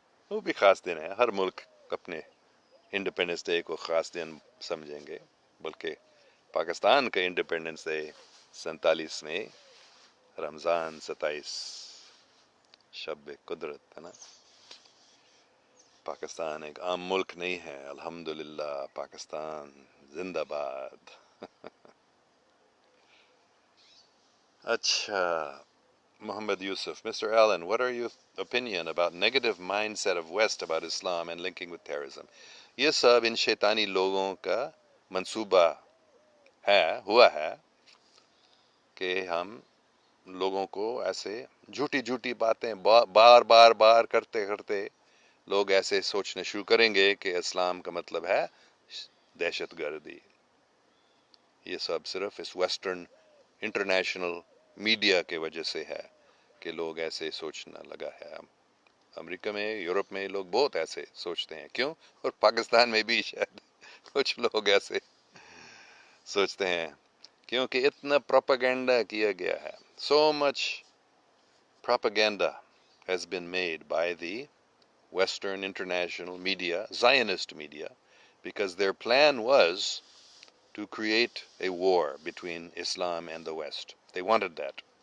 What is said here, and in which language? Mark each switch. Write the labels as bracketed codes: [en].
[ur] وہ بھی خاص دن ہے، ہر ملک اپنے انڈیپینڈنس ڈے کو خاص دن سمجھیں گے، بلکہ پاکستان کا انڈیپینڈنس ڈے 47 میں رمضان 27 شب قدرت ہے نا. پاکستان ایک عام ملک نہیں ہے. الحمدللہ پاکستان زندہ باد. [en] اچھا Muhammad Yusuf, Mr. Allen, what are your opinion about negative mindset of West about Islam and linking with terrorism? [ur] یہ سب ان شیطانی لوگوں کا منصوبہ ہوا ہے کہ ہم لوگوں کو ایسے جھوٹی باتیں بار کرتے کرتے لوگ ایسے سوچنا شروع کریں گے کہ اسلام کا مطلب ہے دہشت گردی. یہ سب صرف اس ویسٹرن انٹرنیشنل میڈیا کے وجہ سے ہے کہ لوگ ایسے سوچنا لگا ہے. امریکہ میں یورپ میں لوگ بہت ایسے سوچتے ہیں. کیوں؟ اور پاکستان میں بھی شاید کچھ لوگ ایسے سوچتے ہیں کیونکہ اتنا پروپیگنڈا کیا گیا ہے. [en] So much propaganda has been made by the Western international media, Zionist media, because their plan was to create a war between Islam and the West. They wanted that.